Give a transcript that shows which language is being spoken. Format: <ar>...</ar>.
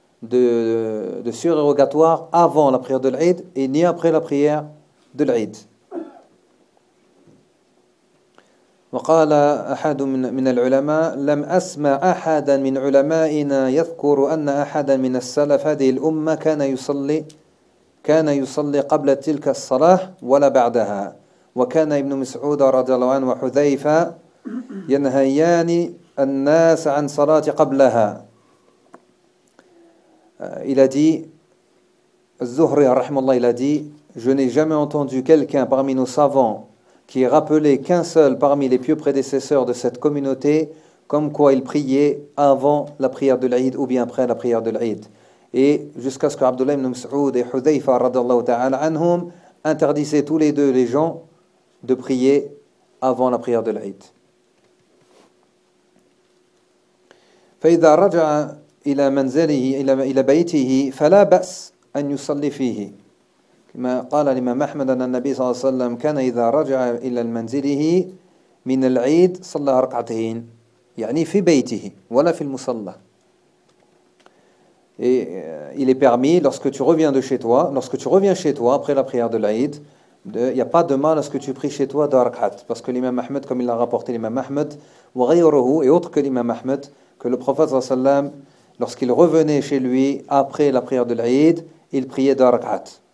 <fr>Ils ne faisaient pas de surérogatoire avant la prière de l'Aïd et ni après la prière de l'Aïd.</fr> <ar>وقال أحد من العلماء لم أسمع أحدا من علمائنا يذكر أن أحدا من السلف هذه الأمة كان يصلي قبل تلك الصلاة ولا بعدها وكان ابن مسعود رضي الله عنه وحذيفة ينهيان الناس عن صلاة قبلها.</ar> <fr>Il a dit, Az-Zuhri rahimahullah, il a dit, je n'ai jamais entendu quelqu'un parmi nos savants qui ait rappelé qu'un seul parmi les pieux prédécesseurs de cette communauté comme quoi il priait avant la prière de l'Aïd ou bien après la prière de l'Aïd. Et jusqu'à ce que Abdullah ibn Mas'ud et Hudhayfa radhiyallahu ta'ala anhum interdisaient tous les deux les gens de prier avant la prière de l'Aïd.</fr> <ar>فإذا رجع إلى منزله إلى بيته فلا بأس أن يصلي فيه. كما قال الإمام أحمد أن النبي صلى الله عليه وسلم كان إذا رجع إلى منزله من العيد صلى ركعتين. يعني في بيته ولا في المصلى.</ar> <fr>Et il est permis, lorsque tu reviens de chez toi, lorsque tu reviens chez toi après la prière de l'Aïd, il n'y a pas de mal à ce que tu pries chez toi d'arqat. Parce que l'imam Ahmed, comme il l'a rapporté l'imam Ahmed, et autre que l'imam Ahmed, que le prophète, lorsqu'il revenait chez lui après la prière de l'Aïd, il priait d'arqat.</fr>